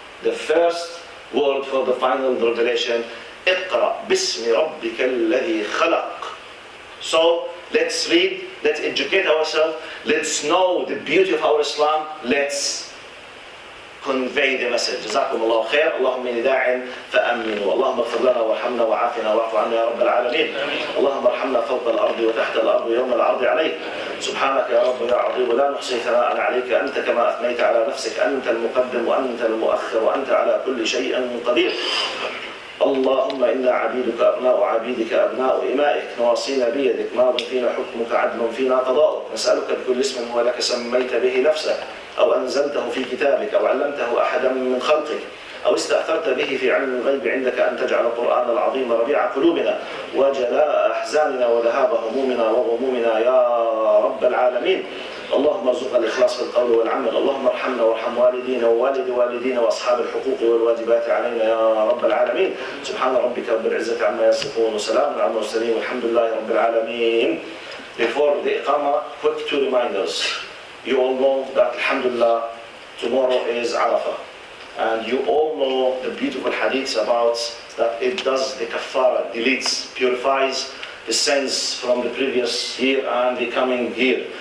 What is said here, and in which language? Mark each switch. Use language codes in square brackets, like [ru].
[en] The first word for the final revelation, [ar] Iqra bismi rabbika alladhi khalaq. [en] So let's read, let's educate ourselves, let's know the beauty of our Islam, let's convey the message. [ar] جزاكم الله خير. اللهم إني داع فأمنوا. اللهم اغفر لنا وارحمنا وعافنا واعف عنا يا رب العالمين. اللهم ارحمنا فوق الأرض وتحت الأرض يوم العرض عليك. سبحانك يا رب يا عظيم لا نحصي ثناء عليك أنت كما أثنيت على نفسك. أنت المقدم وأنت المؤخر وأنت على كل شيء قدير. اللهم إنا عبيدك أبناء عبيدك أبناء إمائك نواصينا بيدك ماض فينا حكمك عدل فينا قضاؤك. نسألك بكل اسم هو لك سميت به نفسك أو أنزلته في كتابك أو علمته أحدا من خلقك أو استأثرت به في علم الغيب عندك أن تجعل القرآن العظيم ربيع قلوبنا وجلاء أحزاننا وذهاب همومنا وغمومنا يا رب العالمين. اللهم ارزقنا الإخلاص في القول والعمل. اللهم ارحمنا وارحم والدينا ووالد والدينا وأصحاب الحقوق والواجبات علينا يا رب العالمين. سبحان ربك رب العزة عما يصفون وسلام على المرسلين والحمد لله رب العالمين. [en] Before the Iqamah, quick two reminders. You all know that, alhamdulillah, tomorrow is Arafah. And you all know the beautiful hadiths about that it does the kafara, deletes, purifies the sins from the previous year and the coming year.